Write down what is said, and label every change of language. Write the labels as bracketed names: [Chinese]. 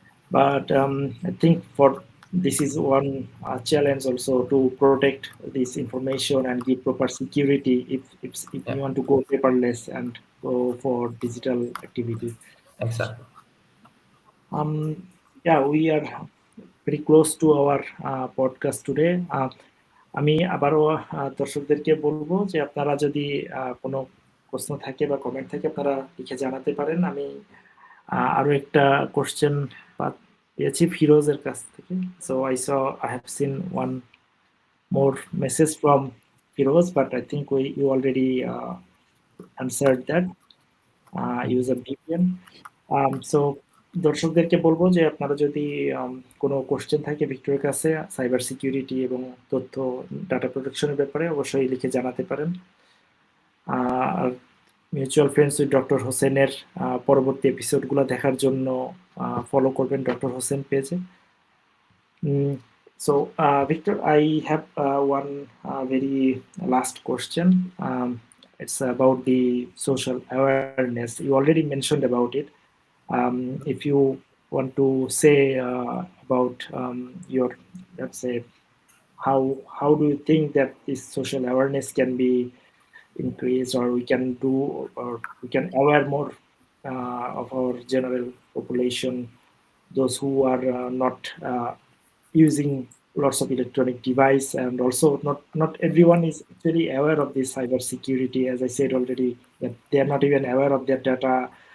[English] But I think for this is one challenge also to protect this information and give proper security if Yeah, we want to go paperless and go for digital activity. exactly. Yeah, we are very close to our podcast today. [Bangla] আমি আবারও দর্শকদেরকে বলবো যে আপনারা যদি কোনো প্রশ্ন থাকে বা কমেন্ট থাকে আপনারা লিখে জানাতে পারেন। আমি আরো একটা কোশ্চেন পেয়েছি ফিরোজের কাছ থেকে। [English] So I have seen one more message from Firoz, but I think you already answered that. Use a VPN. [Bangla] So দর্শকদেরকে বলবো যে আপনারা যদি কোনো কোশ্চেন থাকে ভিক্টরের কাছে সাইবার সিকিউরিটি এবং তথ্য ডাটা প্রোটেকশনের ব্যাপারে অবশ্যই লিখে জানাতে পারেন। আর মিউচুয়াল ফ্রেন্ডস উইথ ডক্টর হোসেনের পরবর্তী এপিসোডগুলো দেখার জন্য ফলো করবেন ডক্টর হোসেন পেজে। [English] So, Victor, I have one very last question. It's about the social awareness. You already mentioned about it. If you want to say about your, let's say, how do you think that this social awareness can be increased, or we can do, or we can aware more of our general population, those who are not using lots of electronic device, and also not everyone is actually aware of this cyber security, as I said already, that they are not even aware of their data